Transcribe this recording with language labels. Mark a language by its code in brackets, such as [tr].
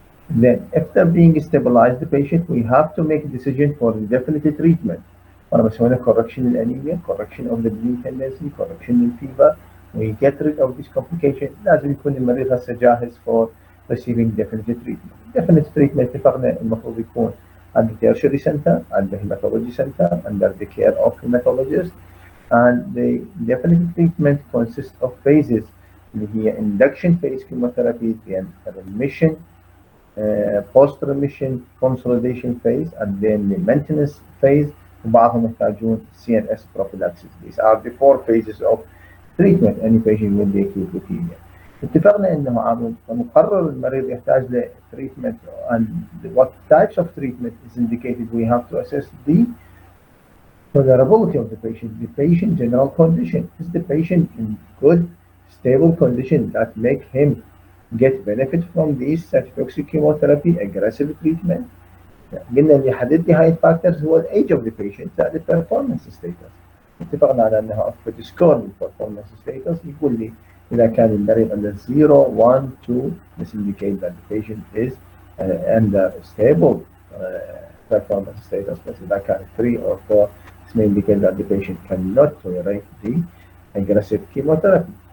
[en] Then, after being stabilized, the patient, we have to make a decision for the definite treatment. Correction in anemia, correction of the bleeding tendency, correction in fever. We get rid of this complication. [ar] لازم يكون المريض هسه جاهز [en] for receiving definite treatment. Definite treatment [ar] اتفقنا المفروض يكون [en] at the tertiary center, at the hematology center, under the care of hematologist. And the definite treatment consists of phases. [ar] اللي هي [en] induction phase chemotherapy, then remission, post-remission consolidation phase, and then the maintenance phase. [ar] وبعضهم يحتاجون [en] CNS prophylaxis. These are the 4 phases of treatment any patient with the acute leukemia. [ar] اتفقنا انه مقرر المريض يحتاج ل [en] treatment, and what types of treatment is indicated. We have to assess the tolerability of the patient general condition. Is the patient in good stable condition that make him get benefit from these cytotoxic chemotherapy, aggressive treatment? [ar] قلنا اللي يحدد لي هاي [en] الفاكتورز [ar] هو [en] الايج of the patient [ar] زائد [en] البرفورمانس ستيتس. [ar] اتفقنا على انها اكتب سكور للبرفورمانس ستيتس يقول لي اذا كان المريض عنده [en] 0 1 2 this indicate that the patient is under stable performance status, but [ar] اذا كان [en] 3 or 4 this may indicate that the patient cannot tolerate the aggressive chemotherapy.